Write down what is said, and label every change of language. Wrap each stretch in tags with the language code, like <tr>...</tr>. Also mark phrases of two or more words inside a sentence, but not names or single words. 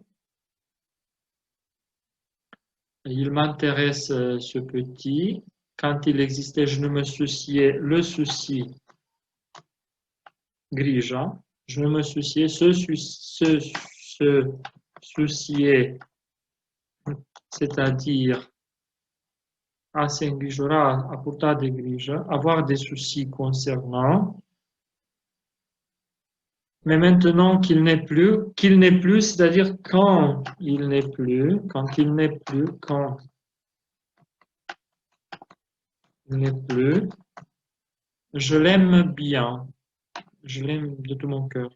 <fr>Il m'intéresse ce petit, quand il existait, je ne me souciais, le souci grija, je ne me souciais, se soucier, c'est-à-dire</fr> <ro>a se îngrijora, a purta de grijă,</ro> <fr>avoir des soucis concernant. Mais maintenant qu'il n'est plus, c'est-à-dire quand il n'est plus, quand il n'est plus, quand il n'est plus, je l'aime bien, je l'aime de tout mon cœur.</fr>